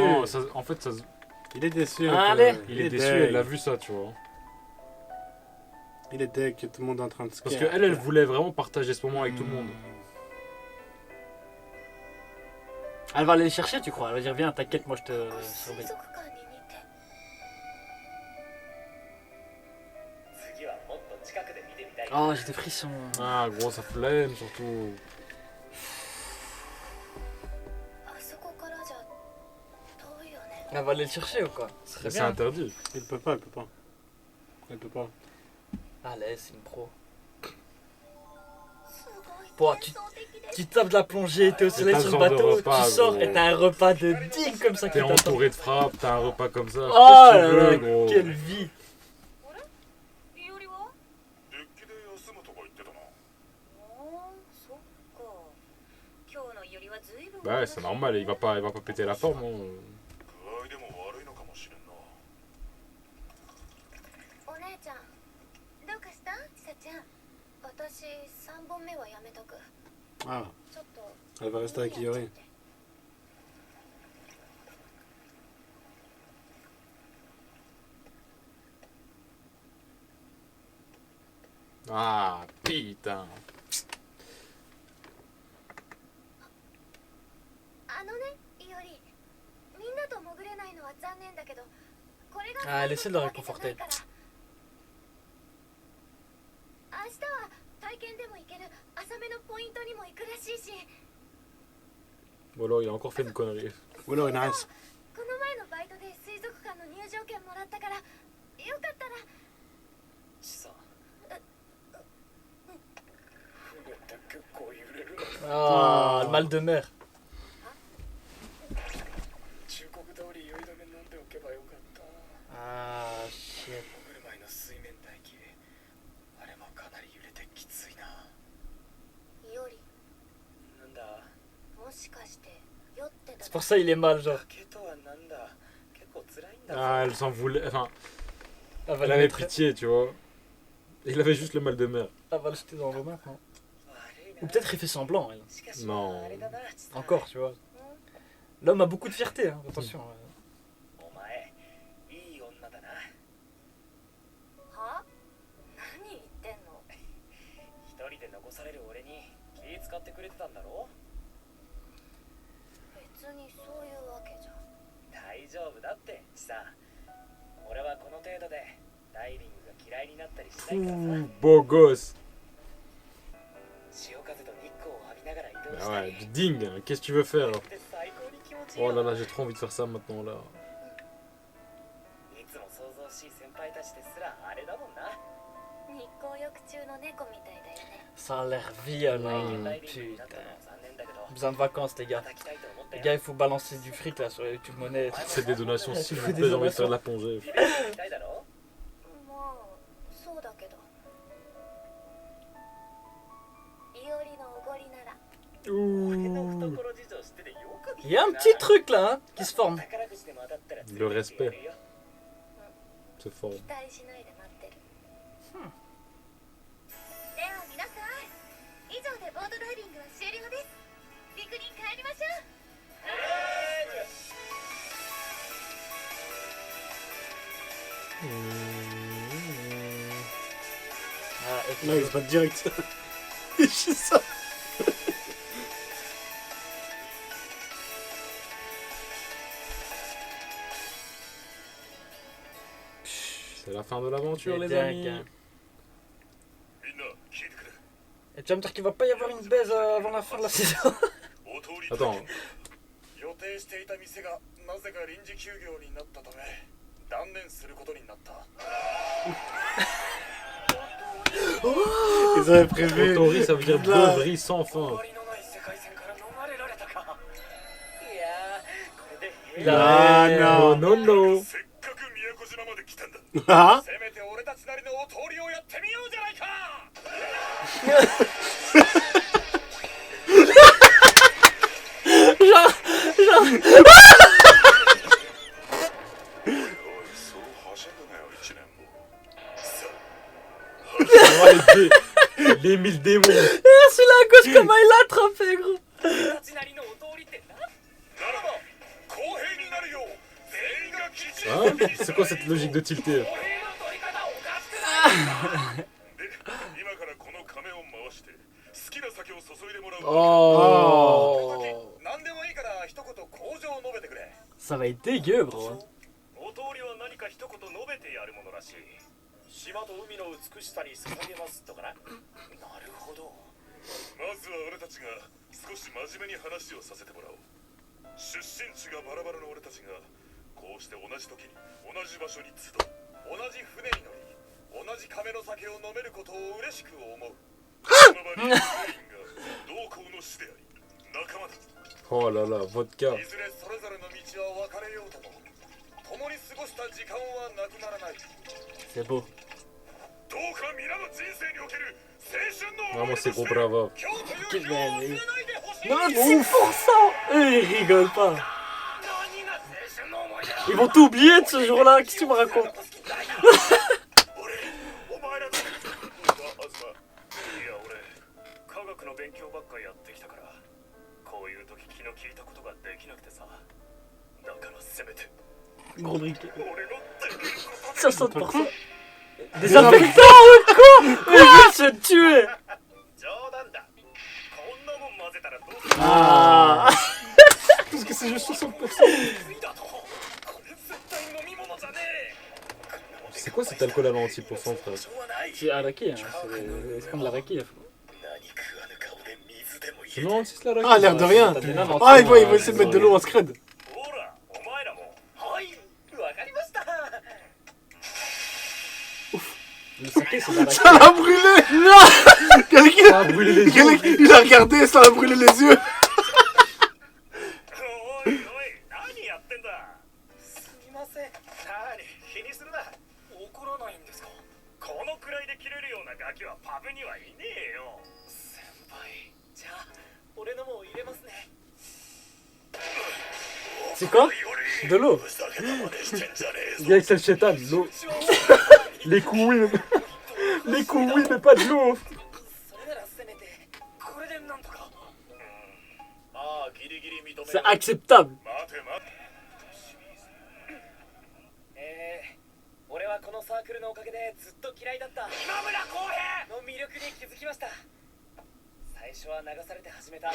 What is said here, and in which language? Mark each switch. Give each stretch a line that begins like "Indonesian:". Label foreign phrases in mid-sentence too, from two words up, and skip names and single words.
French: non, en fait, ça, Il est déçu. Allez. il est déçu, deg. elle a vu ça, tu vois. Il est deg que tout le monde est en train de se Parce care. qu'elle, elle voulait vraiment partager ce moment avec tout le monde. Elle va aller le chercher, tu crois? Elle va dire, viens, t'inquiète, moi je te
Japanese: 水
French: surveille.
Japanese: 族館に似て次はもっと近くで見てみたい。
French: Oh, j'ai des frissons. Ah, gros, ça flemme, surtout.
Japanese: あそこからじゃ遠いよね。
French: Elle va aller le chercher ou quoi? Ce serait C'est bien. interdit. Il peut pas. Elle peut pas. Allez, c'est une pro.
Japanese: すごい
French: Bon,
Japanese: 幻想的です。
French: Tu tapes de la plongée, t'es au soleil t'as sur ce le genre de bateau, repas, tu sors gros. et t'as un repas de digne comme ça qui T'es t'attend. entouré de frappes, t'as un repas comme ça. Oh Qu'est-ce que tu là veux, là, gros? quelle vie!
Japanese: いおりはデッキで休むとか言ってたな。そっか。今日のいおりはずいぶん
French: Bah ouais, c'est normal, il va pas péter la forme. Hein.
Japanese: 具合でも悪いのかもしれんな。お姉ちゃんどうかしたちさちゃん。私3本目はやめとく。
French: Ah,
Japanese: ちょっと
French: elle va rester avec Iori. Ah, putain.
Japanese: あのねいおりみんなと潜れないのは残念だけどこれが
French: Ah, elle essaie de le
Japanese: 最後ってわけ
French: réconforter.
Japanese: じゃないから明日は体験でも行ける浅めのポイントにも行くらしいし
French: Ou alors il a encore fait une connerie. Ou alors, nice.
Japanese: この前のバイトで水族館の入場券もらったからよかったらちさ船って結構揺れるの。
French: Ah, le mal de mer.
Japanese: 忠告通り酔い止め飲んでおけばよかった。
French: Ah, shit.
Japanese: 潜る前の水面待機、あれもかなり揺れてきついな。いおりなんだ、もしかして酔ってた
French: C'est pour ça il est mal, genre.
Japanese: 崖とはなんだ、結構辛いんだ。
French: Ah, elle s'en voulait. Enfin, Elle va elle le avait mettre- pitié, tu vois. Il avait juste le mal de mer. Elle va le jeter dans l'eau maintenant.
Japanese: 悪いな。
French: Ou peut-être il fait semblant, elle.
Japanese: しかし
French: Non.
Japanese: あれだな、ちさ
French: Encore, tu vois. L'homme a beaucoup de fierté, hein. Attention.
Japanese: お前、いい女だな。は何言ってんの一人で残される俺に気使ってくれてたんだろ。別にそういうわけじゃ大丈夫だってちさ。俺はこの程度でダイビングが嫌いになったりしないからさ。
French: Ouh, beau gosse.
Japanese: 潮風と日光を浴びながら移動
French: Ah
Japanese: したり
French: ouais, du dingue. Qu'est-ce que tu veux faire?
Japanese: って最高に気持ちいい
French: Oh
Japanese: よ。
French: là là, j'ai trop envie de faire ça maintenant là.
Japanese: いつも想像しい先輩たちですらあれだもんな。日光浴中の猫みたいだよね
French: Ça a l'air violent.
Japanese: ダイビングになったの
French: Putain.
Japanese: は残念だけど、
French: Besoin de vacances, les
Japanese: ま
French: gars.
Japanese: た来たいと思った
French: Les
Japanese: よ。
French: gars, il faut balancer du fric là sur les YouTube monnaie. C'est des donations, s'il vous Des plaît, j'ai envie de donations. faire de la plongée.
Japanese: リベンジしたいだろ。まあそうだけどいおりのおごりなら俺の
French: Ouh.
Japanese: 懐事情知っててよく聞いたな。
French: Il y a un petit truc là hein, qui se forme.
Japanese: 宝くじでも当たったら
French: Le respect.
Japanese: 連れてってやるよ。
French: C'est fort.
Japanese: 期待しないで待ってるでは皆さん以上でボートダイビングは終了です陸に帰りましょう
French: Ah, Là, il se bat direct. Il fait ça. C'est la fin de l'aventure, C'est les dingue, amis. hein.
Japanese: みんな聞いてくれ。
French: Et tu vas me dire qu'il va pas y avoir une baise avant la fin de la saison.
Japanese: お通り
French: Attends.
Japanese: 予定していた店がなぜか臨時休業になったため断念することになった。
French: Ils avaient prévu. Otori, ça veut dire Là. beuverie sans fin.
Japanese: 終わりのない世界線から逃れられたか。いやー、これで平
French: Il
Japanese: あ
French: a...
Japanese: ー
French: Oh non, non.
Japanese: せっかく宮古島まで来たんだ。
French: Ah.
Japanese: せめて俺たちなりのお通りをやってみようじゃないか。おい、そうはしゃぐなよ、一年も。さ
French: Oh, les 1000 démons. Celui-là à gauche, comment il l'a attrapé, gros.
Japanese: 俺たちなりのお通りってな。あ、ならば公平になるよう全員がきちん
French: Hein? C'est quoi cette logique de tilter?
Japanese: 公平の取り方おかしくない。で、今からこの亀を回して好きな酒を注いでもらう。
French: Oh.
Japanese: 何でもいいから一言口上を述べてくれ。
French: Ça va être dégueu, gros.
Japanese: お通りは何か一言述べてやるものらしい。島と海の美しさに捧げますとかな。なるほど。まずは俺たちが少し真面目に話をさせてもらおう。出身地がバラバラの俺たちがこうして同じ時に同じ場所に集う。同じ船に乗り同じ亀の酒を飲めることを嬉しく思う。その場に全員が同行の死であり仲間だ。
French: Oh là là, vodka.
Japanese: いずれそれぞれの道は分かれようとも共に過ごした時間はなくならない。
French: C'est beau.
Japanese: どうか皆の人生における青春の
French: Vraiment, c'est gros brava.
Japanese: 今日という日を忘れないでほしい。
French: Non, 6%. Eux, ils rigolent pas.
Japanese: 何が青春の思い出だ。
French: Ils vont tout oublier de ce jour-là. Qu'est-ce que tu me racontes?
Japanese: 俺、お前らと。あずま。いや、俺、科学の勉強ばっかやってきたから、こういう時気の利いたことができなくてさ。だからせめて、
French: Gros briquet.
Japanese: 俺のできることで
French: 60%. Des infectants ou quoi? Mais je vais se tuer.
Japanese: 冗談だ。こんなもん混ぜたらどうする。
French: Ah. Parce que c'est juste 60%.
Japanese: だと。これ絶対飲み物じゃねえ。
French: C'est quoi cet alcool à 96%, frère? C'est araki, hein. C'est comme l'araki. Là.
Japanese: 何食わぬ顔で水でもいい。
French: C'est 96 la Ah, l'air de rien. T'as des nains dans Ah, ton- il va essayer de mettre de l'eau en scred.
Japanese: ほら、お前らも。はい、わかりました。
French: Le saké, c'est l'araki. Ça l'a brûlé. Non. Quelqu'un Ça a brûlé les yeux. il a regardé, ça l'a brûlé les yeux.
Japanese: おいおい、何やってんだ。すみません。何、気にするな。怒らないんですか。このくらいで切れるようなガキはパブにはいねえよ。先輩。じゃあ、俺のも入れますね。
French: C'est quoi? De l'eau.
Japanese: ふざけたまねしてんじゃねえぞ。
French: Viens avec cette chétane, l'eau. Les couilles. Les couilles, mais pas de l'eau.
Japanese: それならせめて、これでなんとか。ああ、ギリギリ認める。
French: C'est acceptable.
Japanese: 待て待て。俺はこのサークルのおかげでずっと嫌いだった今村航平。の魅力に気づきました。最初は流されて始めた